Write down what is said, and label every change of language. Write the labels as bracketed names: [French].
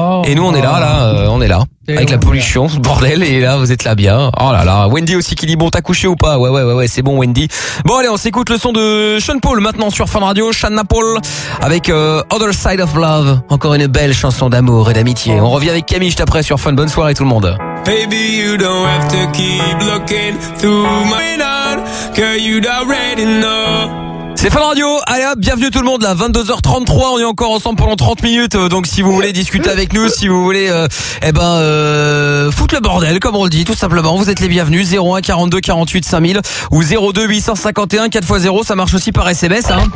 [French] Et nous, on est là. Avec la pollution, ce bordel, et là, vous êtes là bien. Oh là là. Wendy aussi qui dit bon, t'as couché ou pas? Ouais, c'est bon, Wendy. Bon, allez, on s'écoute le son de Sean Paul maintenant sur Fun Radio. Sean Paul avec Other Side of Love. Encore une belle chanson d'amour et d'amitié. On revient avec Camille juste après sur Fun. Bonne soirée, tout le monde. [English] Baby, you don't have to keep looking through my window, 'cause you'd already know. [French] C'est Fun Radio, allez hop, bienvenue tout le monde là, 22h33, on est encore ensemble pendant 30 minutes, donc si vous voulez discuter avec nous, si vous voulez, foutre le bordel, comme on le dit, tout simplement, vous êtes les bienvenus, 01 42 48 5000, ou 02 851 4x0, ça marche aussi par SMS, hein.